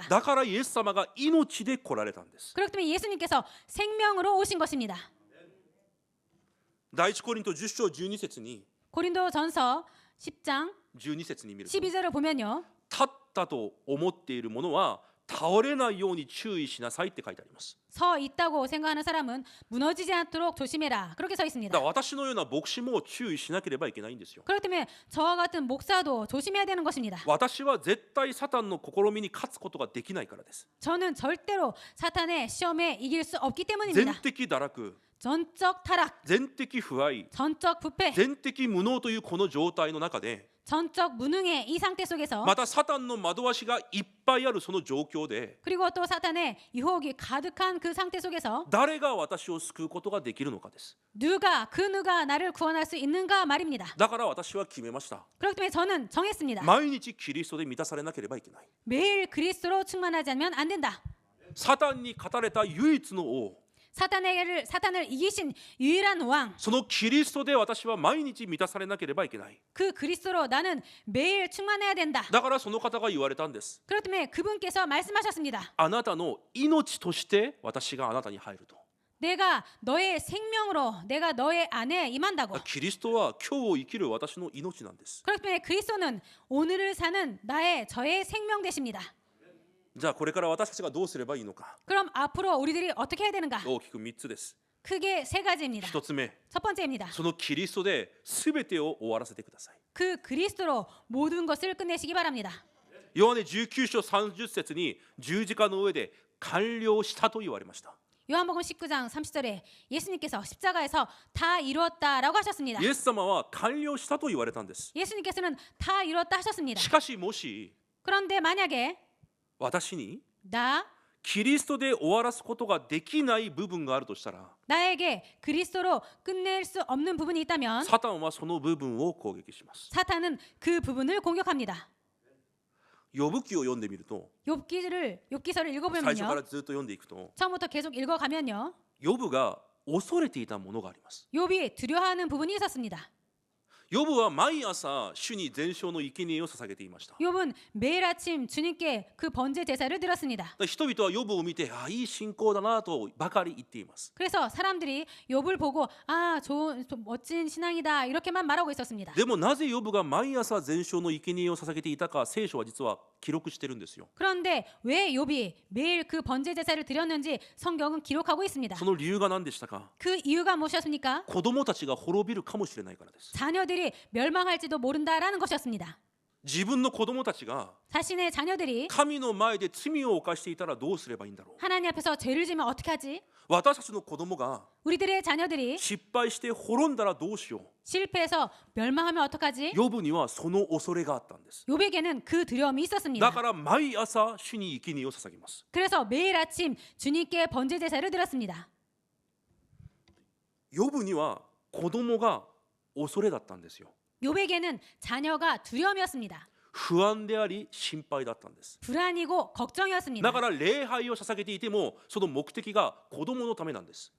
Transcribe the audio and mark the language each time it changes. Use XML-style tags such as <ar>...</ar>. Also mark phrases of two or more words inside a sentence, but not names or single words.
<ja>だからイエス様が命で来られたんです。</ja> <ko>그렇기 때문에 예수님께서 생명으로 오신 것입니다.</ko> <ja>第一コリント10章12節に</ja> <ko>고린도전서 10장</ko> <ja>12 節に見ると、</ja> <ko>12절을 보면요.</ko> <ja>立ったと思っているものは倒れないように注意しなさいって書いてあります。</ja> <ko>서 있다고 생각하는 사람은 무너지지 않도록 조심해라. 그렇게 서</ko> <ja>だ</ja> <ko>있습니다.</ko> <ja>から私のような牧師も注意しなければいけないんですよ。</ja> <ko>그렇기 때문에 저와 같은 목사도 조심해야 되는 것입니다.</ko> <ja>私は絶対サタンの試みに勝つことができないからです。</ja> <ko>저는 절대로 사탄의 시험에 이길 수 없기</ko> <ja>全</ja> <ko>때문입니다.</ko> <ja>的堕落、</ja> <ko>전적 타락,</ko> <ja>全的不愛、</ja> <ko>전적 부패,</ko> <ja>全的無能というこの状態の中で、</ja> <ko>전적 무능의 이 상태 속에서</ko> <ja>またサタンの惑わしがいっぱいあるその状況で、</ja> <ko>그리고 또 사탄의 유혹이 가득한 그 상태 속에서</ko> <ja>誰が私を救うことができるのかです。</ja> <ko>누가 나를 구원할 수 있는가 말입니다.</ko> <ja>だから私は決めました。</ja> <ko>그렇기 때문에 저는 정했습니다.</ko> <ja>毎日キリストで満たされなければいけない。</ja> <ko>매일 그리스도로 충만하지 않으면 안 된다.</ko> <ja>サタンに語れた唯一の王、</ja> <ko>사탄을 이기신 유일한 왕,</ko> <ja>そのキリストで私は毎日満たされなければいけない。</ja> <ko>그 그리스도로 나는 매일 충만해야 된다.</ko> <ja>だからその方が言われたんです。</ja> <ko>그렇기 때문에 그분께서 말씀하셨습니다.</ko> <ja>あなたの命として私があなたに入ると。</ja> <ko>내가 너의 생명으로 내가 너의 안에 임한다고.</ko> <ja>キリストは今日を生きる私の命なんです。</ja> <ko>그렇기 때문에 그리스도는 오늘을 사는 저의 생명 되십니다.</ko> <ja>じゃあこれから私たちがどうすればいいのか。</ja> <ko>그럼 앞으로 우리들이 어떻게 해야 되는가?</ko> <ja>大きく3つです。</ja> <ko>크게 세 가지입니다.</ko> <ja>1つ目、</ja> <ko>첫 번째입니다.</ko> <ja>そのキリストで全てを終わらせてください。</ja> <ko>그 그리스도로 모든 것을 끝내시기 바랍니다.</ko> <ja>ヨハネ19章30節に十字架の上で完了したと言われました。</ja> <ko>요한복음 19장 30절에 예수님께서 십자가에서 다 이루었다라고 하셨습니다.</ko> <ja>イエス様は完了したと言われたんです。</ja> <ko>예수님께서는 다 이루었다 하셨습니다.</ko> <ja>しかしもし</ja> <ko>그런데 만약에</ko> <ja>私に</ja> <ko>나</ko> <ja>キリストで終わらすことができない部分があるとしたら、</ja> <ko>나에게 그리스도로 끝낼 수 없는 부분이 있다면</ko> <ja>サタンはその部分を攻撃します。</ja> <ko>사탄은 그 부분을 공격합니다.</ko> <ja>ヨブ記を読んでみると、</ja> <ko>욥기서를</ko> <ja>最初か</ja> <ko>읽어보면요.</ko> <ja>らずっと読んでいくと、</ja> <ko>처음부터 계속 읽어가면요.</ko> <ja>ヨブが恐れていたものがあります。</ja> <ko>욥이 두려워하는 부분이 있었습니다.</ko> <ja>ヨブは毎朝主に全焼の生贄を捧げていました。</ja> <ko>욥은 매일 아침 주님께 그 번제 제사를 드렸습니다.</ko> <ja>人々はヨブを見て、いい信仰だなとばかり言っています。</ja> <ko>그래서 사람들이 욥을 보고 좋은 멋진 신앙이다 이렇게만 말하고 있었습니다.</ko> <ja>でもなぜヨブが毎朝全焼の生贄を捧げていたか、聖書は実は記録してるんですよ。</ja> <ko>그런데 왜 욥이 매일 그 번제 제사를 드렸는지 성경은 기록하고 있습니다.</ko> <ja>その理由が何でしたか？</ja> <ko>그 이유가 무엇이었습니까?</ko> <ja>子供たちが滅びるかもしれないからです。</ja> <ko>자녀들이 멸망할지도 모른다라는 것이었습니다.</ko> <ja>自分の子供たちが</ja> <ko>자신의 자녀들이</ko> <ja>神の前で罪を犯していたらどうすればいいんだろう。</ja> <ko>하나님 앞에서 죄를 지면 어떻게 하지?</ko> <ja>私たちの子供が</ja> <ko>우리들의 자녀들이</ko> <ja>失敗して滅んだらどうしよ</ja> <ko>실패해서 멸망하면 어떡하지?</ko> <ja>う。ヨブにはその恐れがあったんです。</ja> <ko>욥에게는 그 두려움이</ko> <ja>だ</ja> <ko>있었습니다.</ko> <ja>から毎朝主に生贄を捧げます。</ja> <ko>그래서 매일 아침 주님께 번제 제사를 드렸습니다.</ko> <ja>ヨブには子供が恐れだったんですよ。</ja> <ko>욥에게는 자녀가 두려움이었습니다.</ko> <ja>不安であり心配だったんです。</ja> <ko>불안이고 걱정이었습니다.</ko> <ja>だから礼拝を捧げていてもその目的が子供のためなんです。</ja>